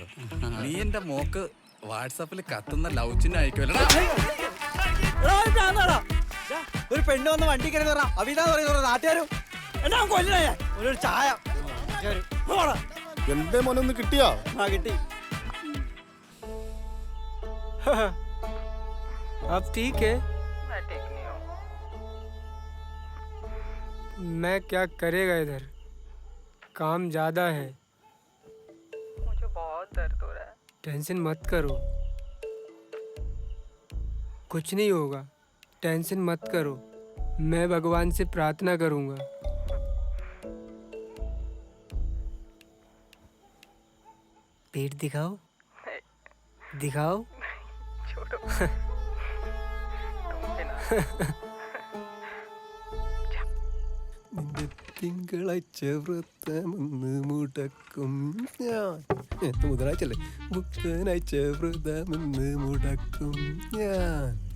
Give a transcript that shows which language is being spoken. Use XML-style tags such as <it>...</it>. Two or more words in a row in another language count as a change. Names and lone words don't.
<ml>നീ എന്റെ മോക്ക് വാട്സാപ്പിൽ കത്തുന്ന ലവ് ചിഹ്നം അയക്കുമല്ലോ. ഒരു പെണ്ണ് വന്ന് വണ്ടി കയറി അവിതാ പറയുന്ന നാട്ടുകാരും എന്നാ കൊല്ലേ ഒരു ചായ എന്റെ മോനൊന്ന് കിട്ടിയോ? ആ കിട്ടി.</ml> <hi>अब ठीक है। मैं क्या करेगा इधर, काम ज्यादा है। मुझे बहुत दर्द हो रहा है। टेंशन मत करो, कुछ नहीं होगा। टेंशन मत करो, मैं भगवान से प्रार्थना करूंगा। पेट दिखाओ, दिखाओ। छोड़ो।</hi> <ml>നിന്റെ തിങ്കളാഴ്ച വ്രതമെന്ന് മുടക്കും ഞാൻ. ബുധനാഴ്ചല്ലേ? ബുധനാഴ്ച വ്രതമെന്ന് മുടക്കും ഞാൻ.</ml>